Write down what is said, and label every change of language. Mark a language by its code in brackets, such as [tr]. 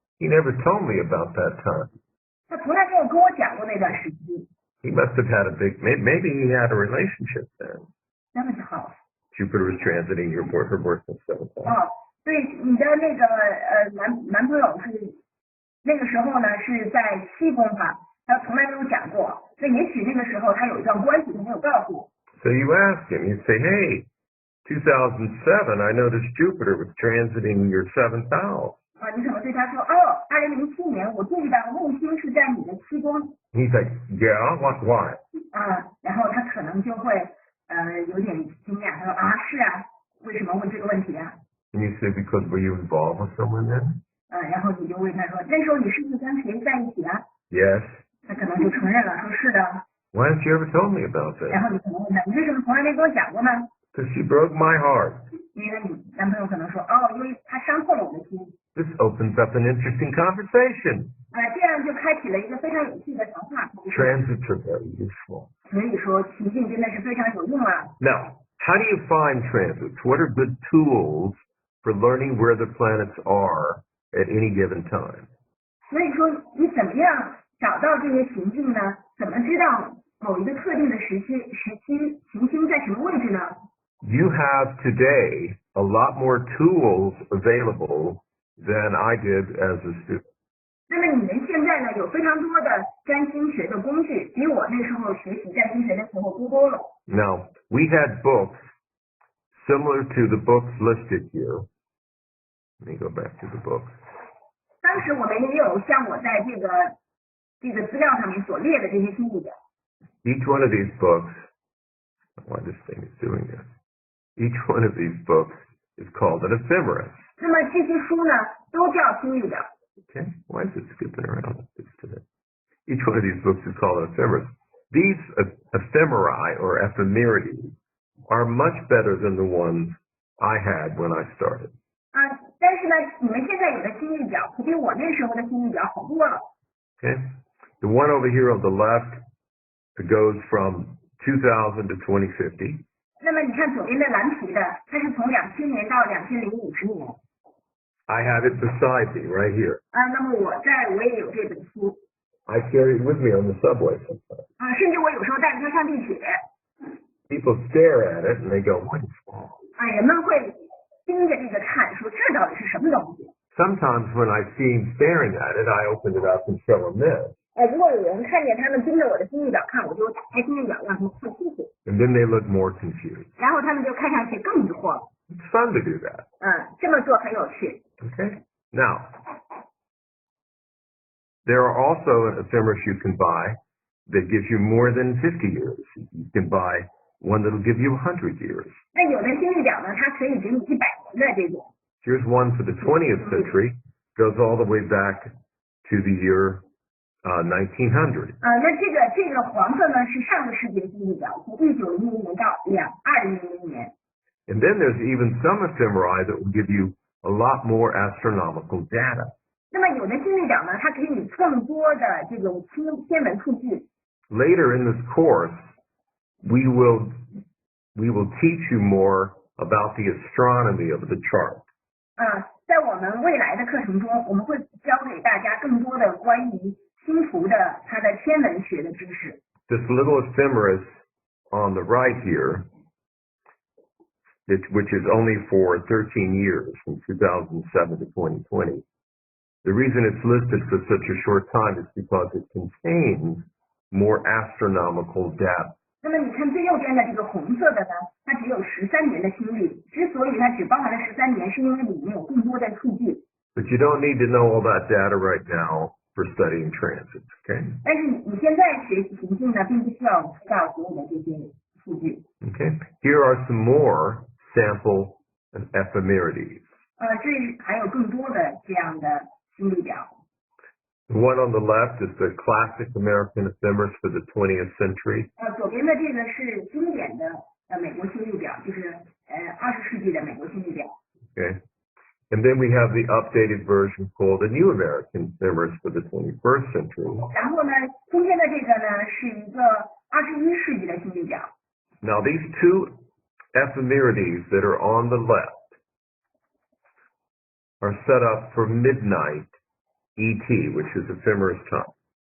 [en] He never told me about that time. [zh] 他从来没有跟我讲过那段时期。 [en] He must have had maybe he had a relationship then. [zh] 那么好。 [en] Jupiter was transiting her boyfriend's 7th house. [zh] 对，你的那个男朋友是那个时候呢是在7宫哈，他从来没有讲过。那也许那个时候他有一段关系，他没有告诉我。 [en] So you ask him, you say, hey, 2007, I noticed Jupiter was transiting your 7th house. [zh] 你可能对他说，2007年我注意到木星是在你的7宫。 [en] He's like, yeah, why? [zh] 然后他可能就会有点惊讶，他说是啊，为什么问这个问题啊？ [en] And you say, because were you involved with someone then? [zh] 然后你就问他说，那时候你是不是跟谁在一起啊？ [en] Yes. [zh] 他可能就承认了，说是的。 [en] Why haven't you ever told me about that? [zh] 然后你可能问他，你为什么从来没跟我讲过呢？ [en] Because she broke my heart. [zh] 因为你男朋友可能说，因为他伤透了我的心。 [en] This opens up an interesting conversation. [zh] 这样就开启了一个非常有趣的谈话。 [en] Transits are very useful. [zh] 所以说，行进真的是非常有用啊。 [en] Now, how do you find transits? What are good tools for learning where the planets are at any given time? [zh] 所以说，你怎么样找到这些行进呢？怎么知道某一个特定的时期行星在什么位置呢？ [en] You have today a lot more tools available than I did as a student. [zh] 那么你们现在呢，有非常多的占星学的工具，比我那时候学习占星学的时候多了。 [en] Now, we had books similar to the books listed here. Let me go back to the books. [zh] 当时我们也有像我在这个资料上面所列的这些经历的。 [en] Each one of these books, why this thing is doing this. Each one of these books is called an ephemeris. [zh] 那么这些书呢，都叫星历表。 [en] Okay, why is it skipping around like this today? Each one of these books is called an ephemeris. These ephemeri or ephemerides are much better than the ones I had when I started. [zh] 但是呢，你们现在有的星历表可比我那时候的星历表好多了。 [en] Okay, the one over here on the left goes from 2000 to 2050. [zh] 那么你看左边的蓝皮的，它是从2000年到2050年。 [en] I have it beside me right here. [zh] 那么我也有这本书。 [en] I carry it with me on the subway sometimes. [zh] 甚至我有时候带着它上地铁。 [en] People stare at it and they go, "What is that?" [zh] 人们会盯着这个看，说这到底是什么东西。 [en] Sometimes when I see them staring at it, I open it up and show them this. [zh] 如果有人看见他们盯着我的星历表看，我就打开星历表让他们看清楚。 [en] And then they look more confused. [zh] 然后他们就看上去更疑惑了。 [en] It's fun to do that. [zh] 这么做很有趣。 [en] Okay. Now, there are also ephemeris you can buy that gives you more than 50 years. You can buy one that'll give you 100 years. [zh] 那有的星历表呢，它可以给你100年的这种。 [en] Here's one for the 20th century, goes all the way back to the year 1900. [zh] 那这个黄色呢是上个世纪的星历表，从1900年到2000年。 [en] And then there's even some ephemeri that will give you a lot more astronomical data. [zh] 那么有的星历表呢，它给你更多的这种天文数据。 [en] Later in this course, we will teach you more about the astronomy of the chart. [zh] 在我们未来的课程中，我们会教给大家更多的关于星图的它的天文学的知识。 [en] This little ephemeris on the right here, which is only for 13 years, from 2007 to 2020. The reason it's listed for such a short time is because it contains more astronomical data. [zh] 那么你看最右边的这个红色的呢，它只有13年的星历。之所以它只包含了13年，是因为里面有更多的数据。 [en] But you don't need to know all that data right now for studying transits, okay? [zh] 但是你现在学习行星呢，并不需要知道所有的这些数据。 [en] Okay. Here are some more sample ephemerides. [zh] 这还有更多的这样的星历表。 [en] The one on the left is the classic American ephemeris for the 20th century. [zh] 左边的这个是经典的美国星历表，就是20世纪的美国星历表。 [en] Okay. And then we have the updated version called the New American ephemeris for the 21st century. [zh] 然后呢，中间的这个呢是一个21世纪的星历表。 [en] Now these two ephemerides that are on the left are set up for midnight ET, which is ephemeris time.